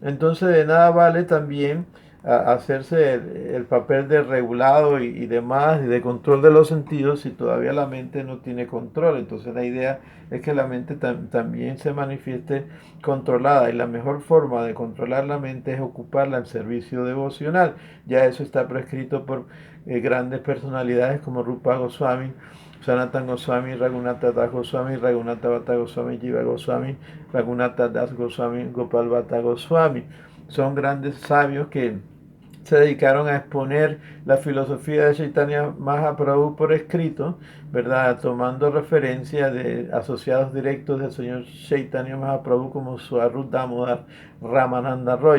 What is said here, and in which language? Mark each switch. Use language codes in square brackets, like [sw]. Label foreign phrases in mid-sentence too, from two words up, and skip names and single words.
[es] Entonces de nada vale también hacerse el papel de regulado y demás, y de control de los sentidos si todavía la mente no tiene control. Entonces la idea es que la mente también se manifieste controlada y la mejor forma de controlar la mente es ocuparla en servicio devocional. Ya eso está prescrito por grandes personalidades como Rupa Goswami, Sanatan Goswami, Raghunatha Das Goswami, Raghunatha Bhatta Goswami, Jiva Goswami, Raghunatha Das Goswami, Gopal Bhatta Goswami. Son grandes sabios que se dedicaron a exponer la filosofía de Chaitanya Mahaprabhu por escrito, ¿verdad? Tomando referencia de asociados directos del señor Chaitanya Mahaprabhu como Swarup Damodar Ramananda Roy.